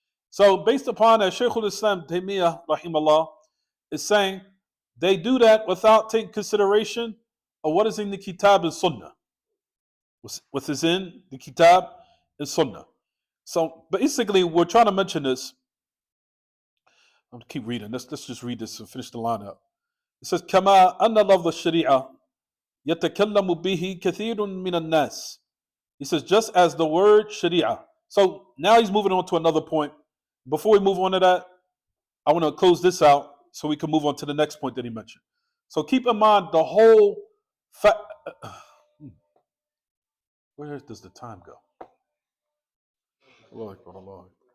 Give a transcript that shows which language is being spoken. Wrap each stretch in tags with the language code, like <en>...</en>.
<en>So based upon that, Shaykh al-Islam Taymiyyah rahimahullah is saying they do that without taking consideration of what is in the Kitab and Sunnah. What is in the Kitab and Sunnah. So basically we're trying to mention this. I'm going to keep reading. Let's just read this and finish the line up. It says,</en> <ar>كما أن لفظ الشريعة يتكلم به كثير من الناس.</ar> <en>He says, just as the word sharia. So now he's moving on to another point. Before we move on to that, I want to close this out so we can move on to the next point that he mentioned. So keep in mind the whole where does the time go? Allahu Akbar, Allahu Akbar.</en>